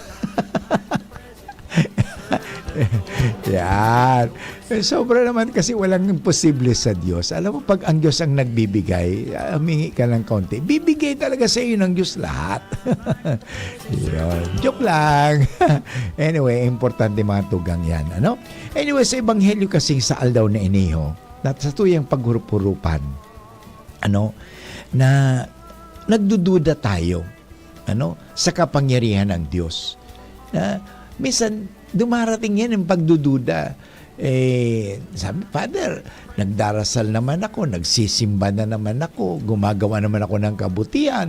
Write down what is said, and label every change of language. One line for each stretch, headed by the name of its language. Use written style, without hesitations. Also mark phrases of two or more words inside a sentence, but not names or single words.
Filipino: Yan. Sobra naman kasi walang imposible sa Diyos. Alam mo, pag ang Diyos ang nagbibigay, humingi ka ng kaunti, bibigay talaga sa iyo ng Diyos lahat. Yun. Joke lang. Anyway,
Bikol: importante mga tugang yan. Anyway, sa Ebanghelyo kasing sa Aldaw na Iniho, at sa tuyang paghurup-hurupan,
Filipino: na nagdududa tayo, sa kapangyarihan ng Diyos. Minsan, dumarating yan yung pagdududa. Sabi, Father, nagdarasal naman ako, nagsisimba na naman ako, gumagawa naman ako ng kabutihan.